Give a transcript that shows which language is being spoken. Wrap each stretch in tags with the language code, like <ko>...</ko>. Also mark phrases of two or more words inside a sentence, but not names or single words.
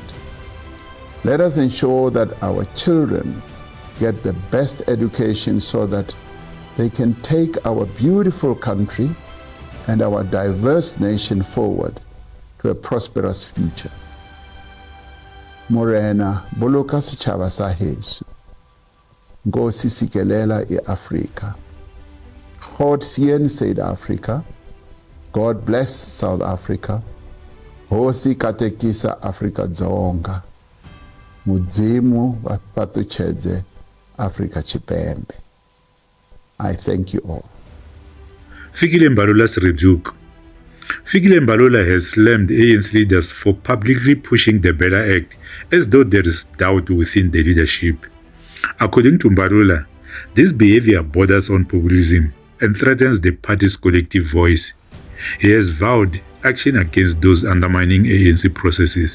<en>Let us ensure that our children get the best education so that they can take our beautiful country and our diverse nation forward to a prosperous future.</en> <st>Morena, boloka setjhaba sa heso.</st> <xh>Nkosi sikelela i-Afrika.</xh> <af>God seën South Africa.</af> <en>God bless South Africa.</en> <ts>Hosi katekisa Afrika dzonga.</ts> <ve>Mudzimu vapatuchedze Afrika Chipembe.</ve> <en>I thank you all. Fikile Mbalula's rebuke. Fikile Mbalula has slammed ANC leaders for publicly pushing the BELA Act as though there is doubt within the leadership. According to Mbalula, this behavior borders on populism and threatens the party's collective voice. He has vowed action against those undermining ANC processes.</en>